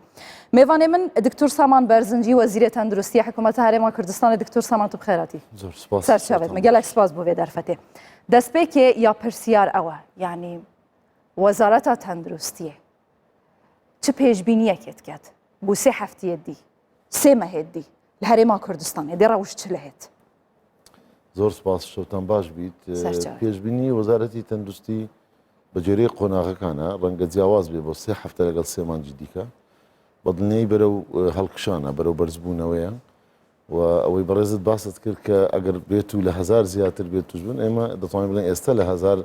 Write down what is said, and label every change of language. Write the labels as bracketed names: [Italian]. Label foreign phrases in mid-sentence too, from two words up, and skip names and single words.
[Kurdish] Mêvanê min Diktor Saman Berzincî Wezîrê Tenduristiya Hikûmeta Herêma Kurdistanê Diktor Saman tu bi xêratî. Zor spas. Serçavê me gelek spas bû vê derfetê. Destpêkê ya pirsiyar ew e yanî Wezareta Tenduristiyê çi pêşbîniyekê diket bû sê heftiyê dî sê mehê dî li Herêma Kurdistanê dê rewş çi li hêt? [Central Kurdish] زۆر سپاس شەوتان باش بیت پێشبینی وەزارەتی تەندروستی بە جێرەی قۆناغەکانە ڕەنگە جیاواز بێ بۆ سێ هەفتە لەگەڵ سێ مانگی دیکە بە دڵنیای بەرەو هەڵکشانە بەرەو بەرزبوونەوەیە و ئەوەی بەڕێزت باست کرد کە ئەگەر بێت و لە هەزار زیاتر بێت توشبوون ئێمە دەتوانین بڵێن ئێستا لە هەزار